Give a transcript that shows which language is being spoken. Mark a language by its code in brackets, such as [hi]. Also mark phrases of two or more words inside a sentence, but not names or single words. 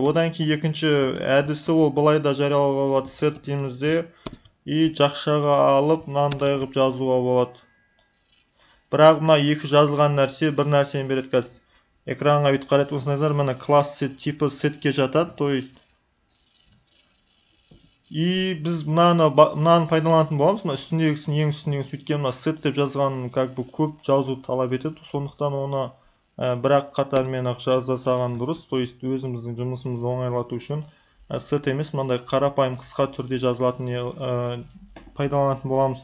[kk] Одан кейін екінші әдісі ол былай да жариялауға болады, set деймізде, и жақшаға алып мынандай қылып жазуға болады. Бірақ мына екі жазылған нәрсе бір нәрсені береді. Қазір экранға бүйтіп қарайтын болсаңыздар, мына класс set типі setке жатады, [ru] то есть [kk] и біз мынаны пайдаланатын боламыз. Мына үстіндегісін ең үстіндегісін сөйткен мына set деп жазған көп жазу талап етеді. Сондықтан оны бір-ақ қатармен ақ жазасаған дұрыс. [ru] То есть [kk] өзіміздің жұмысымызды оңайлату үшін set емес, мынандай қарапайым қысқа түрде жазылатын пайдаланатын боламыз.